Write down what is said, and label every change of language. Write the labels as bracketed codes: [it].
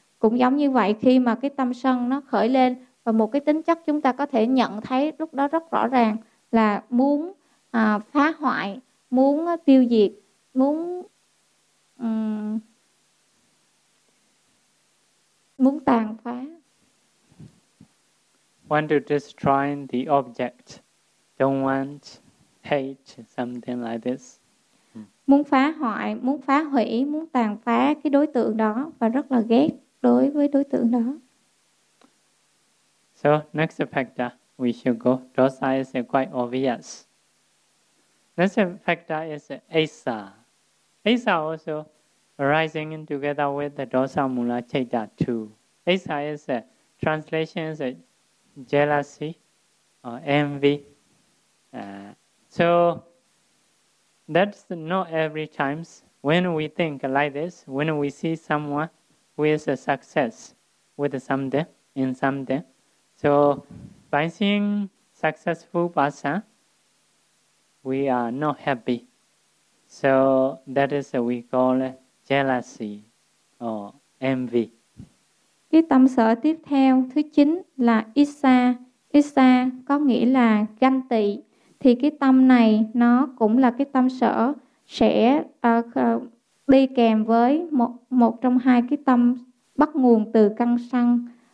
[vi] Cũng giống như vậy, khi mà cái tâm sân nó khởi lên và một cái tính chất chúng ta có thể nhận thấy lúc đó rất rõ ràng là muốn phá hoại, muốn tiêu diệt, muốn muốn tàn phá. [en] Want to destroy the object, don't want hate, something like this. [vi] Muốn phá hoại, muốn phá hủy, muốn tàn phá cái đối tượng đó và rất là ghét đối với đối tượng đó. [en] So next factor we should go. Dosa is quite obvious. Next factor is asa. Asa also arising in together with the dosa mula chaita too. Asa is a translation is a jealousy or envy. So that's not every time. When we think like this, when we see someone who is a success with something in something. So by seeing successful person, we are not happy. So that is what we call jealousy or envy. [vi] Cái tâm sở tiếp theo, thứ 9 là Issa. Issa có nghĩa là ganh tị. Thì cái tâm này nó cũng là cái tâm sở sẽ đi kèm với một trong hai cái tâm bắt nguồn từ căn sân.